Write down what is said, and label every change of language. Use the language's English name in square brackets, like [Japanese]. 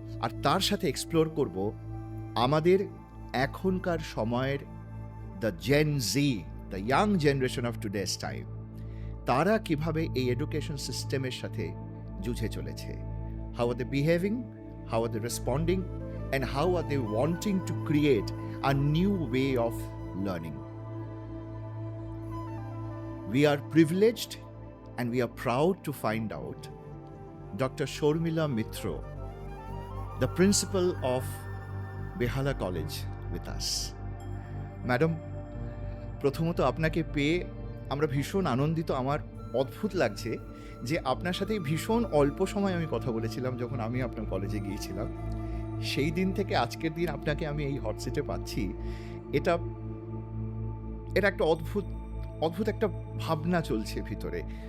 [Bangla] আর তার সাথে এক্সপ্লোর করব আমাদের এখনকার সময়ের the gen G, the young generation of today's time, তারা কিভাবে এই এডুকেশন সিস্টেমের সাথে যুঝে চলেছে। [English] How are they behaving, how are they responding, and how are they wanting to create a new way of learning. We are privileged and we are proud to find out Dr. Shormila Mitra, the principal of Behala College, with us. [Bangla] Madam, প্রথমত আপনাকে পেয়ে আমরা ভীষণ আনন্দিত। আমার অদ্ভুত লাগছে যে আপনার সাথে ভীষণ অল্প সময় আমি কথা বলেছিলাম যখন আমি আপনার কলেজে গিয়েছিলাম। সেই দিন থেকে আজকের দিন আপনাকে আমি এই হট সিটে পাচ্ছি, এটা একটা অদ্ভুত একটা ভাবনা চলছে ভিতরে।